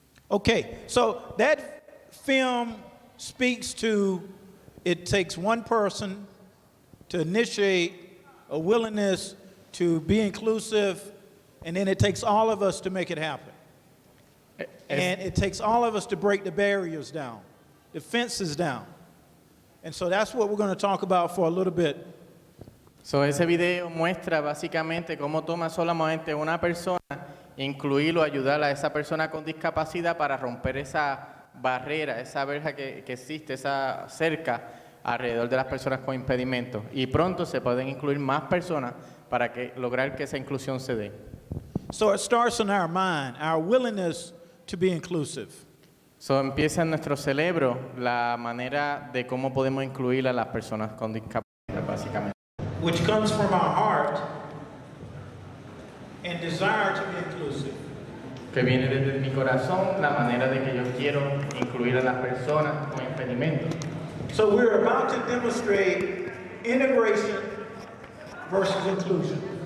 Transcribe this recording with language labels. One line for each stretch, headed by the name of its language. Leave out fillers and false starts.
English: Okay, so that film speaks to it takes one person to initiate a willingness to be inclusive, and then it takes all of us to make it happen. And it takes all of us to break the barriers down, the fences down. And so that's what we're going to talk about for a little bit.
Spanish: So, ese video muestra básicamente cómo toma solamente una persona, incluirlo, ayudar a esa persona con discapacidad para romper esa barrera, esa verja que existe, esa cerca alrededor de las personas con impedimentos. Y pronto se pueden incluir más personas para lograr que esa inclusión se dé.
English: So it starts in our mind, our willingness to be inclusive.
Spanish: So, empieza en nuestro cerebro la manera de cómo podemos incluir a las personas con discapacidad, básicamente.
English: Which comes from our heart and desire to be inclusive.
Spanish: Que viene desde mi corazón, la manera de que yo quiero incluir a las personas con impedimentos.
English: So we're about to demonstrate integration versus inclusion.